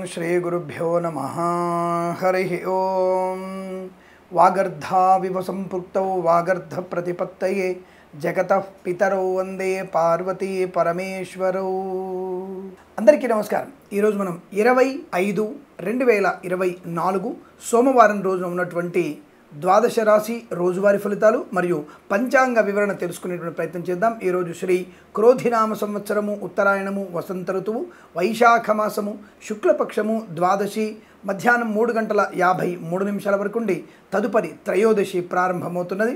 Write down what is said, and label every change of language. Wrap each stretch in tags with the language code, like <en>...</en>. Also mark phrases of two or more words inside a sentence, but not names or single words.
<sa>श्रीगुरुभ्यो नमः। हरि ओम। वागर्धाविव संपृक्तौ वागर्ध प्रतिपत्तये जगतः पितरौ वंदे पार्वती परमेश्वरौ।</sa> <te>అందరికీ నమస్కారం। ఈ రోజు మనం 20/5/2024 సోమవారం రోజున ఉన్నటువంటి ద్వాదశ రాశి రోజువారీ ఫలితాలు మరియు పంచాంగ వివరణ తెలుసుకునేటువంటి ప్రయత్నం చేద్దాం। ఈ రోజు శ్రీ క్రోధినామ సంవత్సరము, ఉత్తరాయణము, వసంత ఋతువు, వైశాఖ మాసము, శుక్లపక్షము, ద్వాదశి మధ్యాహ్నం 3:53 వరకు ఉండి తదుపరి త్రయోదశి ప్రారంభమవుతున్నది।</te>